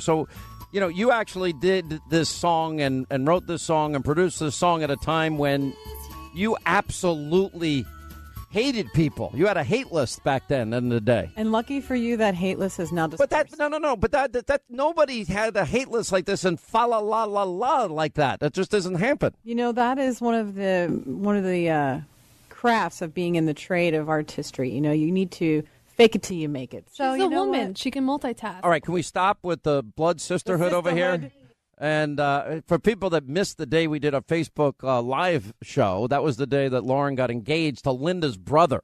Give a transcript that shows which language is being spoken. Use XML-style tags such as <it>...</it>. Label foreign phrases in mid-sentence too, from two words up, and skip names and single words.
<en>So, you actually did this song and wrote this song and produced this song at a time when you absolutely hated people. You had a hate list back then in the day. And lucky for you, that hate list is now dispersed. But that nobody had a hate list like this and fa-la-la-la-la like that. That just doesn't happen. That is one of the crafts of being in the trade of artistry. You need to fake it till you make it. So she's a woman. She can multitask. All right, can we stop with the blood sisterhood over here? And for people that missed the day we did a Facebook live show, that was the day that Lauren got engaged to Linda's brother.</en>